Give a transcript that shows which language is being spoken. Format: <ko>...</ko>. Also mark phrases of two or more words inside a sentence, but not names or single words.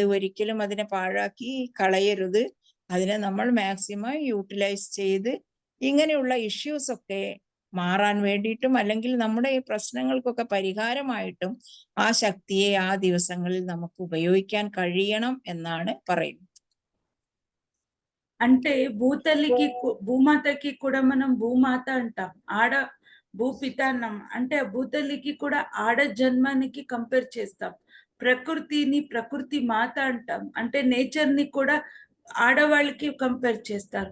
<ml>ഒരിക്കലും അതിനെ പാഴാക്കി കളയരുത്. അതിനെ നമ്മൾ മാക്സിമം യൂട്ടിലൈസ് ചെയ്ത് ഇങ്ങനെയുള്ള ഇഷ്യൂസ് ഒക്കെ മാറാൻ വേണ്ടിയിട്ടും അല്ലെങ്കിൽ നമ്മുടെ ഈ പ്രശ്നങ്ങൾക്കൊക്കെ പരിഹാരമായിട്ടും ആ ശക്തിയെ ആ ദിവസങ്ങളിൽ നമുക്ക് ഉപയോഗിക്കാൻ കഴിയണം എന്നാണ് പറയുന്നത്.</ml> <te>అంటే భూమాతకి కూడా మనం భూమాత అంటాం. ఆడ భూపిత అన్నాం. అంటే భూతల్లికి కూడా ఆడ జన్మానికి కంపేర్ చేస్తాం. ప్రకృతిని ప్రకృతి మాత అంటాం. అంటే నేచర్ ని కూడా ఆడవాళ్ళకి కంపేర్ చేస్తారు.</te>